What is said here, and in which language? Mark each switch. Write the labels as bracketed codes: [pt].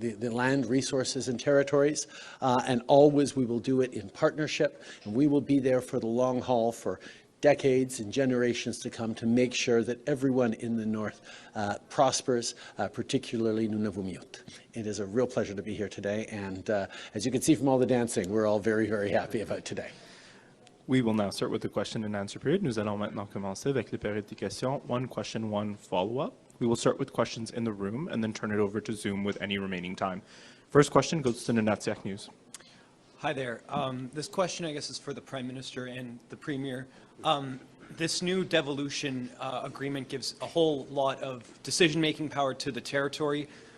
[en] land resources and territories, and always we will do it in partnership, and we will be there for the long haul for decades and generations to come to make sure that everyone in the North prospers, particularly Nunavut. It is a real pleasure to be here today, and as you can see from all the dancing, we're all very, very happy about today. We will now start with the question and answer period. [fr] Nous allons maintenant commencer avec les périodes de questions. [en] One question, one follow-up. We will start with questions in the room and then turn it over to Zoom with any remaining time. First question goes to Nunavut News. Hi there. This question, I guess, is for the Prime Minister and the Premier. This new devolution agreement gives a whole lot of decision-making power to the territory.